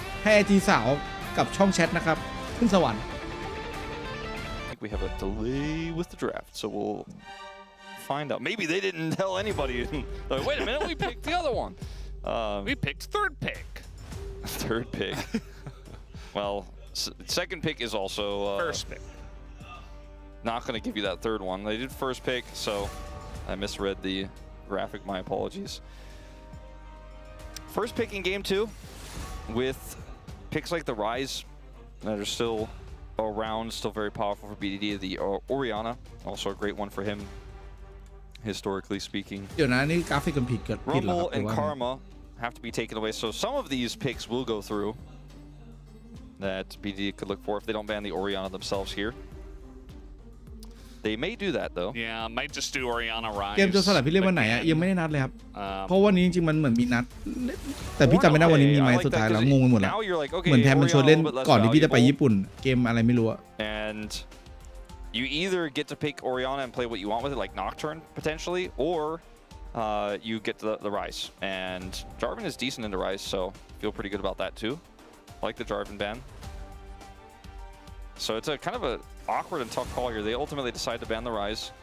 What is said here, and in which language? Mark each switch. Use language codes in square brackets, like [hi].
[th] ให้ไอจีสาวกับช่องแชทนะครับขึ้นสวรรค์ [en] We have a delay with the draft, so we'll find out. Maybe they didn't tell anybody. Like, wait a minute, we picked the other one. We picked third pick. Third pick. Well, second pick is also first pick. Not going to give you that third one. They did first pick, so I misread the graphic. My apologies. First pick in game 2 with picks like the Rise that are still around, still very powerful for BDD. The Orianna, also a great one for him, historically speaking. [th] เดี๋ยวนะนี่กราฟิกมันผิดเหรอครับ [en] Rumble and Karma have to be taken away, so some of these picks will go through that BDD could look for if they don't ban the Orianna themselves here. They may do that though. Yeah, might just do Orianna Rise. [th] เกมโจรสลัดพี่เล่นวันไหนอ่ะยังไม่ได้นัดเลยครับเพราะวันนี้จริงๆมันเหมือนมีนัดแต่พี่จำไม่ได้วันนี้มีไหมสุดท้ายแล้วงงไปหมดแล้วเหมือนแทนมันชวนเล่นก่อนที่พี่จะไปญี่ปุ่นเกมอะไรไม่รู้อะ [en] And you either get to pick Orianna and play what you want with it, like Nocturne potentially, or you get the Rise. And Jarvan is decent into Rise, so feel pretty good about that too. I like the Jarvan ban. So it's a kind of a awkward and tough call here. They ultimately decide to ban the Rise.